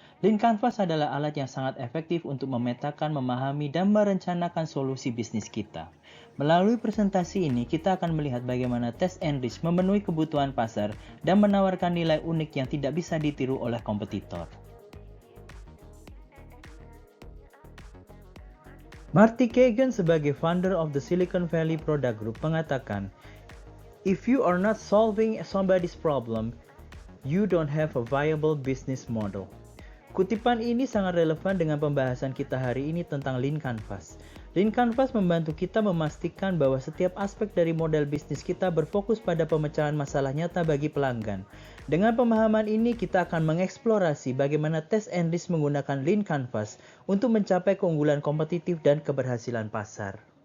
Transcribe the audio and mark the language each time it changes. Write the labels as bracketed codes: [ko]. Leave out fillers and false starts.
[id] Lean Canvas adalah alat yang sangat efektif untuk memetakan, memahami, dan merencanakan solusi bisnis kita. Melalui presentasi ini, kita akan melihat bagaimana Test and Reach memenuhi kebutuhan pasar dan menawarkan nilai unik yang tidak bisa ditiru oleh kompetitor. [en] Marty Cagan [id] sebagai [en] founder of the Silicon Valley Product Group [id] mengatakan, [en] "If you are not solving somebody's problem, you don't have a viable business model." [id] Kutipan ini sangat relevan dengan pembahasan kita hari ini tentang Lean Canvas. Lean Canvas membantu kita memastikan bahwa setiap aspek dari model bisnis kita berfokus pada pemecahan masalah nyata bagi pelanggan. Dengan pemahaman ini, kita akan mengeksplorasi bagaimana Test and Reach menggunakan Lean Canvas untuk mencapai keunggulan kompetitif dan keberhasilan pasar.